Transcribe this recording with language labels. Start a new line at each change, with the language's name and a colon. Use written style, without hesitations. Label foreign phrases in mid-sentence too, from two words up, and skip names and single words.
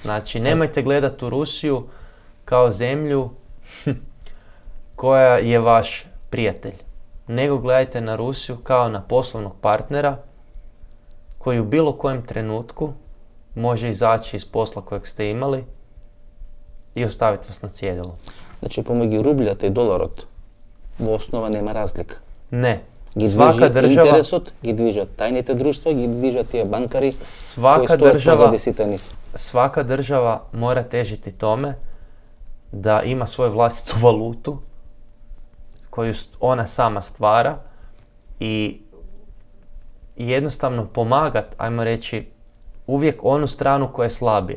Croatian: Znači, nemojte gledati u Rusiju kao zemlju koja je vaš prijatelj, nego gledajte na Rusiju kao na poslovnog partnera koji u bilo kojem trenutku može izaći iz posla kojeg ste imali i ostaviti vas na cjedilu.
Macedonian: Значи, помоќи рубљата и доларот, у основа нема разлика.
Croatian: Ne.
Macedonian: Gi
Croatian: Svaka
Macedonian: движи
Croatian: država,
Macedonian: интересот, ги движат тајните друштва, ги движат тие банкари кои
Croatian: svaka
Macedonian: стојат
Croatian: država,
Macedonian: позади сите нив.
Croatian: svaka država mora težiti tome da ima svoju vlastitu valutu koju ona sama stvara i jednostavno pomagat, ajmo reći, uvijek onu stranu koja je slabija.